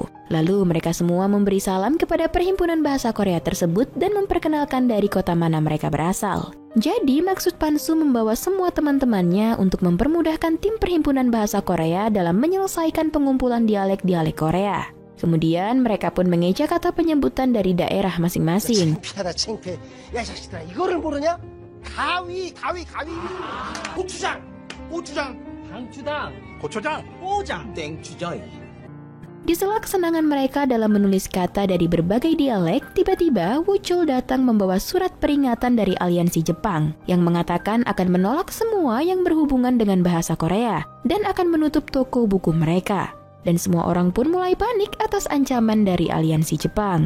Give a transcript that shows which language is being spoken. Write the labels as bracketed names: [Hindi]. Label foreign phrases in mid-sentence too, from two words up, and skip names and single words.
[Indonesian] Lalu mereka semua memberi salam kepada perhimpunan bahasa Korea tersebut dan memperkenalkan dari kota mana mereka berasal. Jadi maksud Pan-soo membawa semua teman-temannya untuk mempermudahkan tim perhimpunan bahasa Korea dalam menyelesaikan pengumpulan dialek-dialek Korea. Kemudian mereka pun mengeja kata penyebutan dari daerah masing-masing. [Korean] 창피하다 창피해. 야 자식들아 이거를 모르냐? 가위. 고추장, 당추장, 고초장, 꼬장, 땡추장. [Indonesian] Di sela kesenangan mereka dalam menulis kata dari berbagai dialek, tiba-tiba Wuchul datang membawa surat peringatan dari aliansi Jepang yang mengatakan akan menolak semua yang berhubungan dengan bahasa Korea dan akan menutup toko buku mereka. Dan semua orang pun mulai panik atas ancaman dari aliansi Jepang.